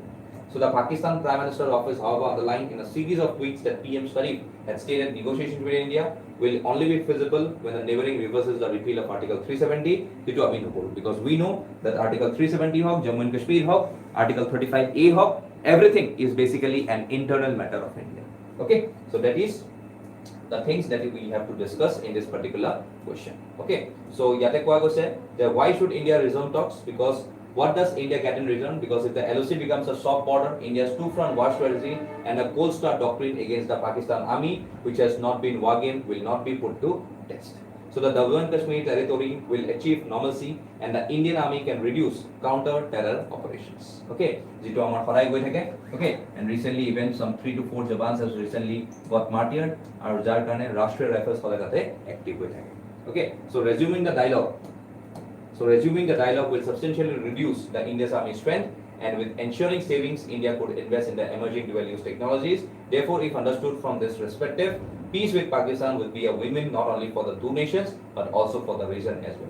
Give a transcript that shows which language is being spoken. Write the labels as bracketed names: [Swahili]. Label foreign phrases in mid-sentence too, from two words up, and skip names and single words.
[English] So the Pakistan Prime Minister office, however, underlined in a series of tweets that PM Sharif had stated negotiations with India will only be feasible when the neighboring reverses the repeal of Article 370 because we know that Article 370 hawk, Jammu and Kashmir hawk, Article 35A hawk, everything is basically an internal matter of India. Okay, so that is the things that we have to discuss in this particular question. Okay, so [Assamese] ইয়াতে কোৱা হৈছে [English] that why should India resume talks? Because what does India get in return? Because if the LOC becomes a soft border, India's two-front war strategy and a cold start doctrine against the Pakistan army, which has not been wargamed, will not be put to test. So the Jammu and Kashmir territory will achieve normalcy and the Indian army can reduce counter-terror operations. [Assamese] Okay, যিটো আমাৰ হেৰাই গৈ থাকে. [English] Okay, and recently even some 3 to 4 jawans has recently got martyred [Assamese] aru jar karone Rashtriya Rifles hola tate [English] active [Assamese] গৈ থাকে. [English] Okay, so resuming the dialogue will substantially reduce the India's army strength, and with ensuring savings, India could invest in the emerging dual-use technologies. Therefore, if understood from this perspective, peace with Pakistan will be a win-win not only for the two nations but also for the region as well.